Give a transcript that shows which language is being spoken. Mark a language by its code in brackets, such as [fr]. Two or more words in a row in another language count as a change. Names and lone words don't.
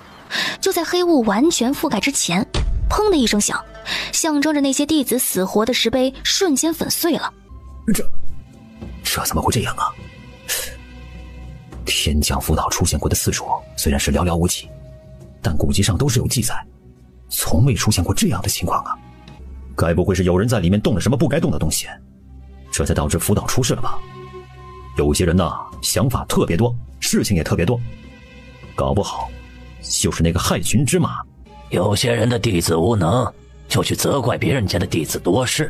[zh] 就在黑霧完全覆蓋之前，砰的一聲響，象徵着那些弟子死活的石碑瞬間粉碎了。這怎麼會這樣啊？天降福島出現過的次數雖然是寥寥無幾， 但古籍上都是有記載，從未出现过这樣的情況啊！該不會是有人在裡面動了什麼不該動的東西，這才導致福島出事了吧？有些人吶，想法特別多，事情也特別多，搞不好就是那個害群之馬。有些人的弟子無能，就去責怪別人家的弟子多事。